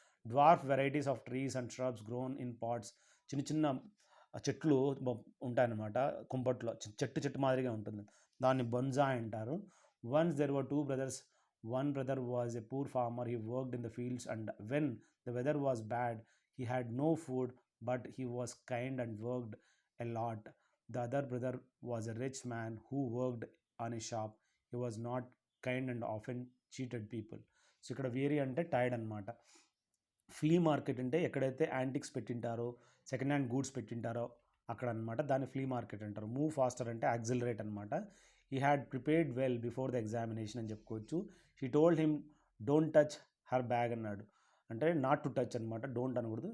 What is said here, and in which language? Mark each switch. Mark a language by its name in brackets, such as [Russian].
[English] Dwarf varieties of trees and shrubs grown in pots. [Telugu] చిన్న చిన్న చెట్లు ఉంటాయన్నమాట కుంపట్లో. చెట్టు మాదిరిగా ఉంటుంది, దాన్ని బొన్జాయ్ అంటారు. [English] Once there were two brothers. One brother was a poor farmer. He worked in the fields and when the weather was bad he had no food but he was kind and worked a lot. The other brother was a rich man who worked on a shop. He was not kind and often cheated people. [Telugu] So ఇక్కడ vary అంటే tired అనమాట. Flea market అంటే ఎక్కడైతే antiques పెట్టింటారో, second hand goods పెట్టింటారో అక్కడ అనమాట, దాన్ని flea market అంటారు. [English] Move faster అంటే accelerate అనమాట. He had prepared well before the examination [Telugu] అని చెప్పుకోవచ్చు. [English] She told him don't touch her bag అన్నాడు. అంటే not to touch [Telugu] అనమాట, డోంట్ అనకూడదు.